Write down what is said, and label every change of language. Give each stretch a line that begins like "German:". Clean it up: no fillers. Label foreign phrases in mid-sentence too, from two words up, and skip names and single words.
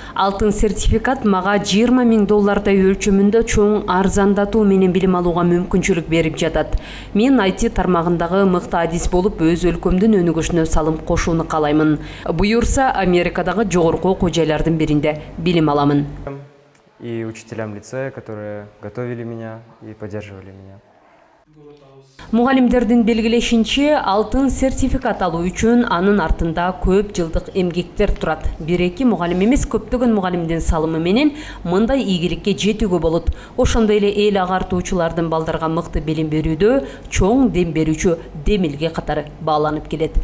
Kyrgyz: Алтын сертификат мага $20 000 өлчөмүндө чоң арзандатуу менен билим алууга мүмкүнчүлүк берип жатат. Мен IT тармагындагы мыкты адис болуп, өз өлкөмдүн өнүгүшүнө салым кошууну каалаймын. Буюрса, Америкадагы жогорку окуу жайлардын биринде билим аламын.
Russian: И учителям лицея, которые готовили меня и поддерживали меня.
Kyrgyz: Мугалимдердин белгилешинче, алтын сертификат алуу үчүн анын артында көп жылдык эмгектер турат. 1-2 мугалим эмес, көптөгөн мугалимдин салымы менен мындай ийгиликке жетүүгө болот. Ошондой эле эл агартуучулардын балдарга мыкты билим берүүдө чоң дем берүүчү демилге катары бааланып келет.